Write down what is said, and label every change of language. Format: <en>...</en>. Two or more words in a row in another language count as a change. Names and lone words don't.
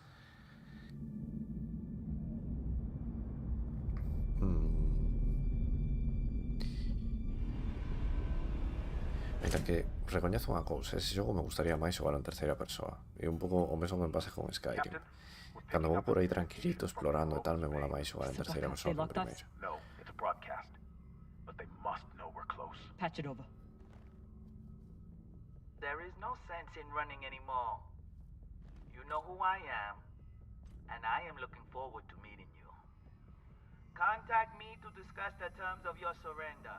<gl>Mira que recoñezo unha cousa, ese xogo me gustaría máis xogar en terceira persoa. E un pouco o mesmo me pasa con Skyrim. Cando vou por aí tranquilito, explorando e tal, me mola máis xogar en terceira persoa que en primeira.</gl> <en>No, it's a broadcast. But they must know we're close. Patch it over. There is no sense in running anymore. You know who I am, and I am looking forward to meeting you. Contact me to discuss the terms of your surrender.</en>